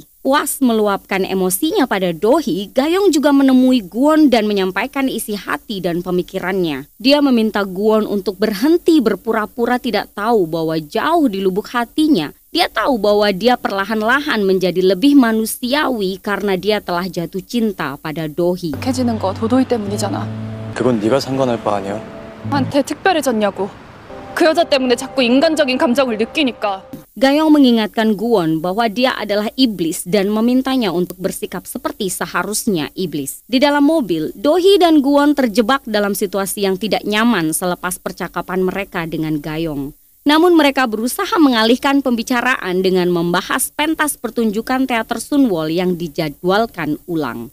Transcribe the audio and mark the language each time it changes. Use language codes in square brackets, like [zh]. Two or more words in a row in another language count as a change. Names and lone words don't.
[id] Puas meluapkan emosinya pada Dohee, Gayong juga menemui Gwon dan menyampaikan isi hati dan pemikirannya. Dia meminta Gwon untuk berhenti berpura-pura tidak tahu bahwa jauh di lubuk hatinya, dia tahu bahwa dia perlahan-lahan menjadi lebih manusiawi karena dia telah jatuh cinta pada Dohee. [ko] 해지는 거 도도이 때문이잖아. 그건 네가 상관할 바 아니야. 한테 특별해졌냐고. 그 여자 때문에 자꾸 인간적인 감정을 느끼니까. [id] Gayong mengingatkan Gwon bahwa dia adalah iblis dan memintanya untuk bersikap seperti seharusnya iblis. Di dalam mobil, Dohee dan Gwon terjebak dalam situasi yang tidak nyaman selepas percakapan mereka dengan Gayong. Namun mereka berusaha mengalihkan pembicaraan dengan membahas pentas pertunjukan teater Sunwol yang dijadwalkan ulang.